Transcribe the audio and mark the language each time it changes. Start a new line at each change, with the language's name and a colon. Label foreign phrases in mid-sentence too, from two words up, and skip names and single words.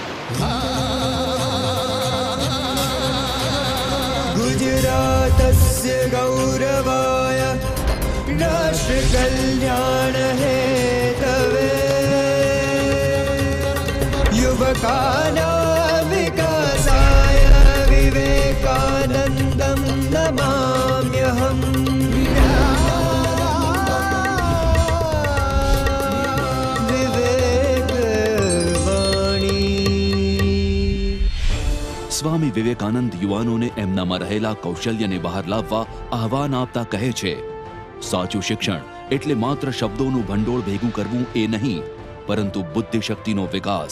Sanskrit: गुजरातस्य गौरवाय राष्ट्रकल्याण हेतवे युवकानां विकासाय विवेकानन्दं नमाम्यहम्।
Gujarati: સ્વામી વિવેકાનંદ યુવાનોને એમનામાં રહેલા કૌશલ્યને બહાર લાવવા આહવાન આપતા કહે છે, સાચું શિક્ષણ એટલે માત્ર શબ્દોનું ભંડોળ ભેગું કરવું એ નહીં, પરંતુ બુદ્ધિશક્તિનો વિકાસ.